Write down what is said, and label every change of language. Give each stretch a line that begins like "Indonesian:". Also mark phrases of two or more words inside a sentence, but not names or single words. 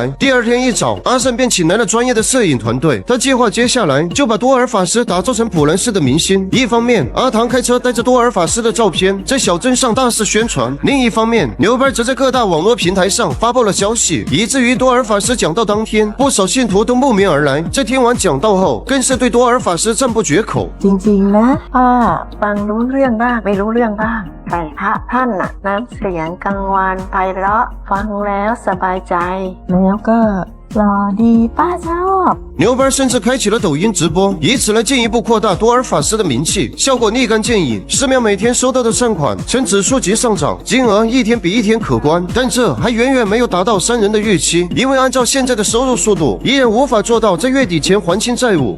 Chinese: 第二天一早，阿胜便请来了专业的摄影团队，他计划接下来就把多尔法师打造成普兰寺的明星。一方面，阿唐开车带着多尔法师的照片在小镇上大肆宣传；另一方面，牛班则在各大网络平台上发布了消息，以至于多尔法师讲道当天，不少信徒都慕名而来。在听完讲道后，更是对多尔法师赞不绝口。
Thai: จริงๆนะป้าฟังรู้เรื่องบ้างไม่รู้เรื่องบ้างแต่พระท่านน่ะน้ำเสียงกังวานไพเราะฟังแล้วสบายใจแล้วก็หล่อดีป้าชอบ
Chinese: 牛班甚至开启了抖音直播，以此来进一步扩大多尔法师的名气，效果立竿见影。寺庙每天收到的善款呈指数级上涨，金额一天比一天可观，但这还远远没有达到3人的预期，因为按照现在的收入速度，依然无法做到在月底前还清债务。